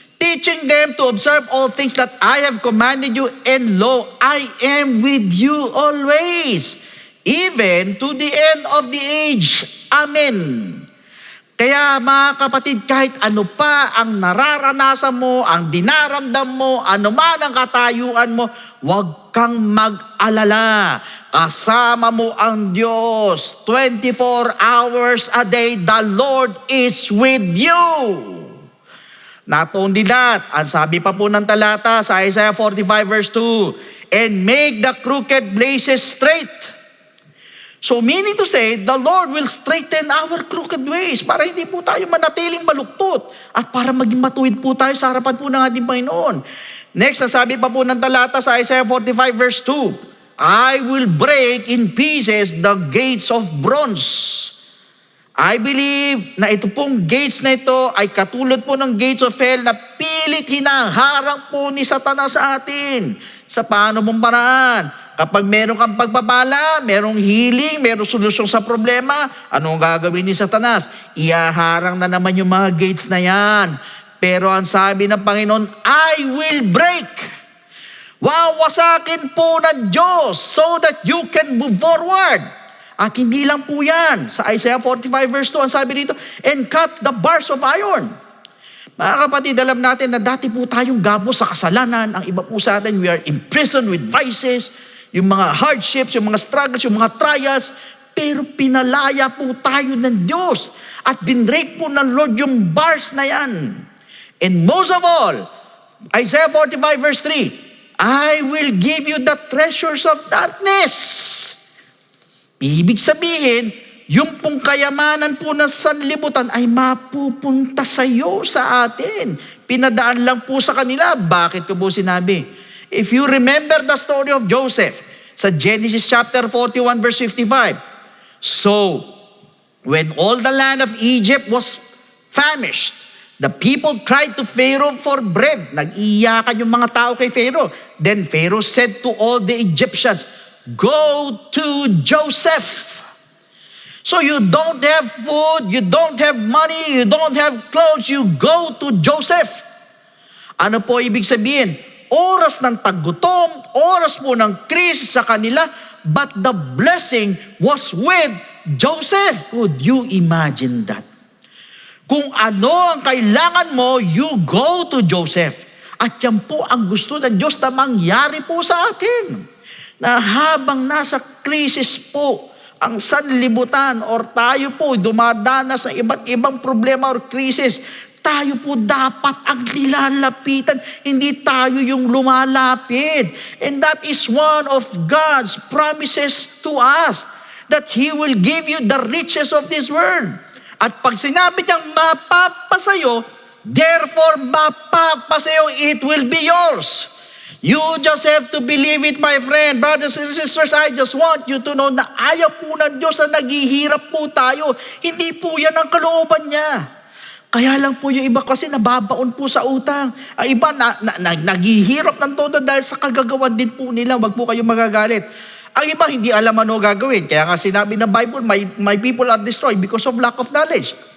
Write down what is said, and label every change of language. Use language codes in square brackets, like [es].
[en] Teaching them to observe all things that I have commanded you, and lo, I am with you always, even to the end of the age. Amen. [tl] Kaya mga kapatid, kahit ano pa ang nararanasan mo, ang dinaramdam mo, ano man ang katayuan mo, huwag kang mag-alala. Kasama mo ang Diyos. [en] 24 hours a day, the Lord is with you. Not only that, [tl] ang sabi pa po ng talata sa [en] Isaiah 45 verse 2, and make the crooked places straight. So meaning to say, the Lord will straighten our crooked ways [tl] para hindi po tayo manatiling baluktot at para maging matuwid po tayo sa harapan po ng ating Panginoon. [en] Next, [tl] ang sabi pa po ng talata sa [en] Isaiah 45 verse 2, I will break in pieces the gates of bronze. [tl] I believe na ito pong gates na ito ay katulad po ng gates of hell na pilit hinaharang po ni Satanas sa atin. Sa paano mong paraan? Kapag meron kang pagpapala, merong healing, merong solusyon sa problema, anong gagawin ni Satanas? Ihaharang na naman yung mga gates na yan. Pero ang sabi ng Panginoon, [en] I will break. [tl] Wawasakin po ng Diyos [en] so that you can move forward. [tl] At hindi lang po yan. Sa Isaiah 45 verse 2, ang sabi dito, [en] and cut the bars of iron. [tl] Mga kapatid, alam natin na dati po tayong gabos sa kasalanan. Ang iba po sa atin, [en] we are imprisoned with vices, [tl] yung mga hardships, yung mga struggles, yung mga trials. Pero pinalaya po tayo ng Diyos. At binrake po ng Lord yung bars na yan. [en] And most of all, Isaiah 45 verse 3, I will give you the treasures of darkness. [tl] Ibig sabihin, yung pong kayamanan po ng sanlibutan ay mapupunta sa iyo, sa atin. Pinadaan lang po sa kanila. Bakit ko po sinabi? [en] If you remember the story of Joseph, sa Genesis chapter 41 verse 55, so, when all the land of Egypt was famished, the people cried to Pharaoh for bread. [tl] Nag-iyakan yung mga tao kay Pharaoh. [en] Then Pharaoh said to all the Egyptians, go to Joseph. So you don't have food, you don't have money, you don't have clothes, you go to Joseph. [tl] Ano po ibig sabihin? Oras ng taggutom, oras po ng krisis sa kanila, [en] but the blessing was with Joseph. Could you imagine that? [tl] Kung ano ang kailangan mo, [en] you go to Joseph. [tl] At yan po ang gusto ng Diyos na mangyari po sa atin. Na habang nasa krisis po ang sanlibutan or tayo po dumadanas sa iba't ibang problema or krisis, tayo po dapat ang nilalapitan, hindi tayo yung lumalapit. [en] And that is one of God's promises to us, that He will give you the riches of this world. [tl] At pag sinabi niyang mapapasayo, therefore mapapasayo, [en] it will be yours. You just have to believe it, my friend. Brothers and sisters, I just want you to know [tl] na ayaw po ng Diyos na naghihirap po tayo. Hindi po yan ang kalooban niya. Kaya lang po yung iba kasi nababaon po sa utang. Ang iba naghihirap ng todo dahil sa kagagawan din po nila. Wag po kayong magagalit. Ang iba hindi alam ano gagawin. Kaya nga sinabi ng [en] Bible, my people are destroyed because of lack of knowledge.